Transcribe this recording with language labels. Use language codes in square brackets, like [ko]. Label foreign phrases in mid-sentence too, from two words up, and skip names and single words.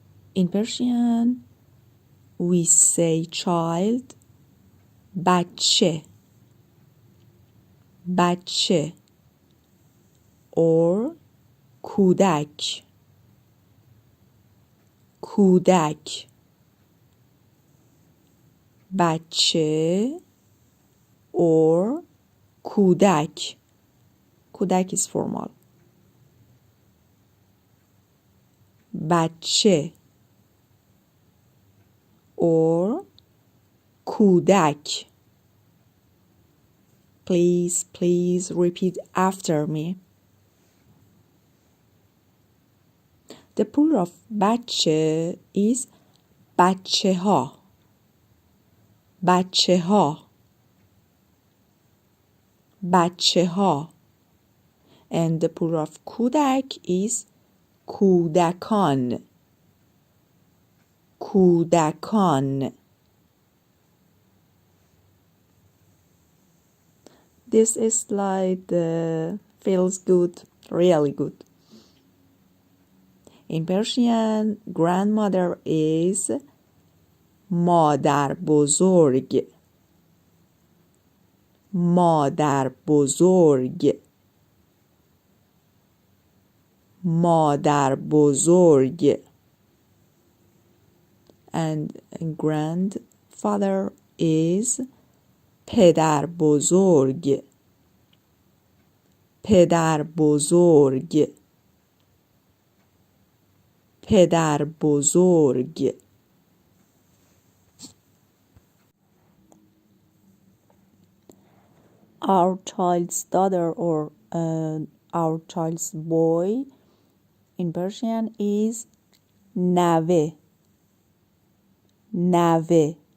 [en] In Persian, we say child, [fa] بچه, بچه, or کودک, کودک, بچه or کودک. [en] کودک is formal. بچه or کودک. Please repeat after me. The plural of [fa] بچه is بچه ها, بچه ها, بچه ها. [en] And the plural of کودک is [fa] کودکان, کودکان. [en] This slide feels good, really good. In Persian, grandmother is [fa] مادر بزرگ, مادر بزرگ, مادر بزرگ. [en] And grandfather is [fa] پدر بزرگ, پدر بزرگ, پدر بزرگ. [en] Our child's daughter or our child's boy in Persian is [fa] نوه, نوه.